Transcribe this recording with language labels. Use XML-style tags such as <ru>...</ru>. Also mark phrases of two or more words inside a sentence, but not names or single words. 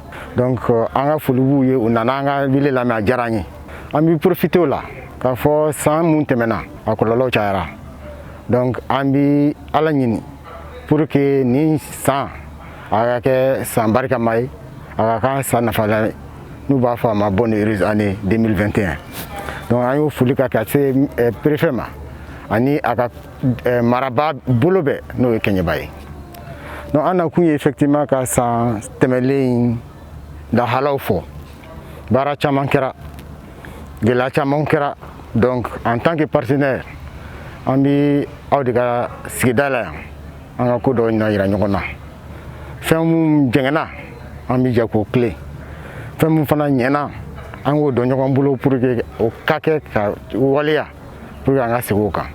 <bm>Donc an ka foli b'u ye, u nana an ka wele lamɛn, a diyara an ye. An bɛ profiter o la k'a fɔ san mun tɛmɛna a kɔlɔlɔw cayara, donc an bɛ ala ɲini</bm> <fr>pour que</fr> <bm>nin san a ka kɛ san barikama ye, a ka k'an san nafalan ye, n'u b'a fɔ a ma</bm> <fr>bonne heureuse année 2021.</fr> <bm>Donc an y'o foli ka kɛ se préfet ma ani a ka maraba bolo bɛɛ n'o ye kɛɲɛba ye. Donc an nakun ye effectivement ka san tɛmɛlen lahalaw fɔ, baara caman kɛra, gɛlɛya caman kɛra. Donc</bm> <fr>en tant que partenaire</fr> <bm>an bɛ aw de ka sigida la yan an ka ko dɔw ɲɛna yira ɲɔgɔn na. Fɛn mun jɛngɛnna an bɛ jɛ k'o tilen, fɛn mun fana ɲɛna an k'o dɔn ɲɔgɔn bolo</bm> <fr>pour que</fr> <bm>o ka kɛ ka waleya</bm> <fr>pour que</fr> <bm>an ka segin o kan.</bm>